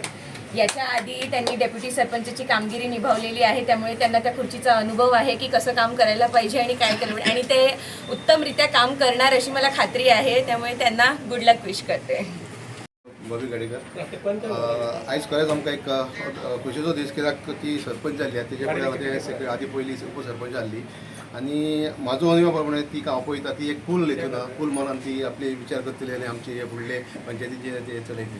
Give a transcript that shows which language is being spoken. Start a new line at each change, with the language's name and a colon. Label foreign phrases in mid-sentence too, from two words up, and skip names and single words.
Marathi: याच्या आधी त्यांनी डेप्युटी सरपंचची कामगिरी निभावलेली आहे, त्यामुळे त्यांना त्या खुर्चीचा अनुभव आहे की कसं काम करायला पाहिजे आणि काय केलं, आणि ते उत्तमरित्या काम करणार अशी मला खात्री आहे. त्यामुळे त्यांना
English: good luck
Marathi: विश करते.
Konkani: बबी गडेकर आयज खरेंच आमकां एक खुशेचो दीस, कित्याक ती सरपंच जाल्ली तेजे फुडें आदी पयली उपसरपंच जाल्ली आनी म्हाजो अनुभव प्रमाणे ती हांव पळयता ती एक कूल लेखना कूल मनान ती आपले विचार करतली आनी आमचे हे फुडले पंचायतीचे ते चलयतली.